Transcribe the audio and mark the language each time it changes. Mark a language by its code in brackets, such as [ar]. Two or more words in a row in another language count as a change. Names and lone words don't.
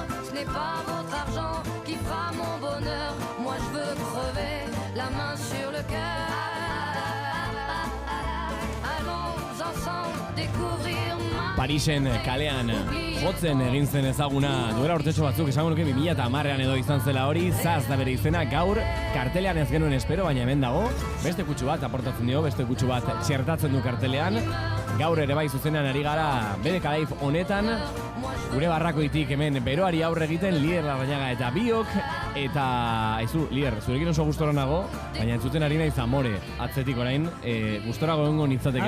[fr] Ce n'est pas votre argent qui fera mon bonheur. Moi je veux crever, la main sur le cœur. Allons ensemble découvrir ma... [eu] Parisen kalean jotzen egin zen ezaguna duela urtetxo batzuk, esango nuke 2010ean edo izan zela hori. Zaz da bere izena, gaur kartelean ez genuen espero, baina hemen dago beste kutsu bat aportatzen dio, beste kutsu bat txertatzen du kartelean. Gaur ere bai zuzenean ari gara BBK Live honetan, gure barrakoitik hemen beroari aurre egiten Lier Larrañaga eta biok, eta aizu, Lier, zurekin oso gustora nago, baina entzuten ari naiz Amore atzetik orain, gustorago egongo nitzateke.